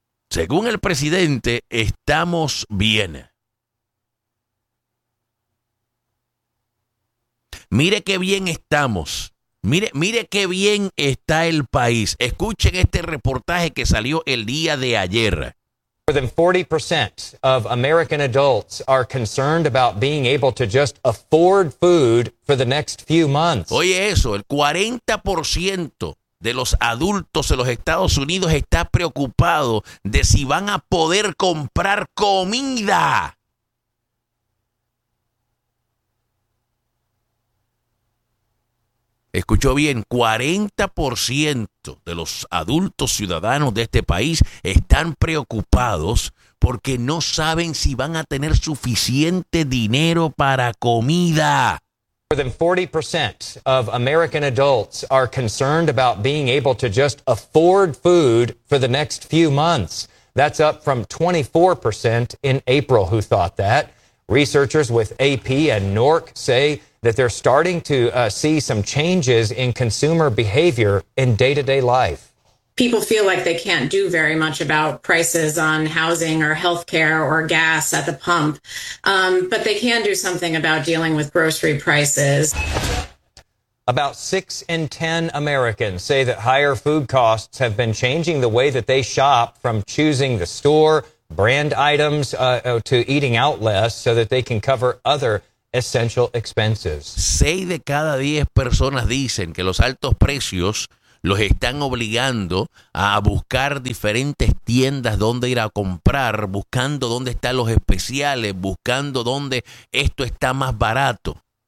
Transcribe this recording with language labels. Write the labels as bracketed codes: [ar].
[es] Según el presidente, estamos bien. Mire qué bien estamos. Mire qué bien está el país. Escuchen este reportaje que salió el día de ayer. [en] More than 40% of American adults are concerned about being able to just afford food for the next few months. [es] Oye eso, el 40% de los adultos en los Estados Unidos está preocupado de si van a poder comprar comida. Escuchó bien, 40% de los adultos ciudadanos de este país están preocupados porque no saben si van a tener suficiente dinero para comida. [en] More than 40% of American adults are concerned about being able to just afford food for the next few months. That's up from 24% in April who thought that. Researchers with AP and NORC say that they're starting to see some changes in consumer behavior in day-to-day life. People feel like they can't do very much about prices on housing or healthcare or gas at the pump, but they can do something about dealing with grocery prices. About 6 in 10 Americans say that higher food costs have been changing the way that they shop, from choosing the store, brand items, to eating out less so that they can cover other essential expenses. [es] 6 de cada 10 personas dicen que los altos precios los están obligando a buscar diferentes tiendas donde ir a comprar, buscando dónde están los especiales, buscando dónde esto está más barato.